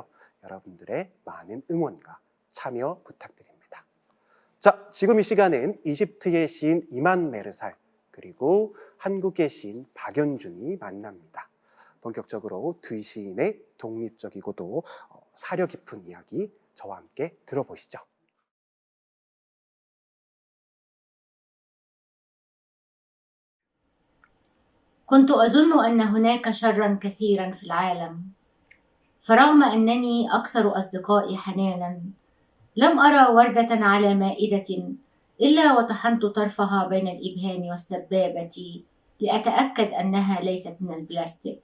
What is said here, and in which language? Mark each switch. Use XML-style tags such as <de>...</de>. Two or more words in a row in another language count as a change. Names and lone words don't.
<ko>여러분들의 많은 응원과 참여 부탁드립니다. 자, 지금 이 시간은 이집트의 시인 이만 메르살 그리고 한국의 시인 박연준이 만납니다. 본격적으로 두 시인의 독립적이고도 사려 깊은 이야기 저와 함께 들어보시죠.</ko> <ar>كنت أظن أن هناك شرًا كثيرًا في العالم، فرغم أنني أكثر أصدقائي حنانًا، لم أرى وردة على مائدة إلا وطحنت طرفها بين الإبهام والسبابة لأتأكد أنها ليست من البلاستيك.</ar>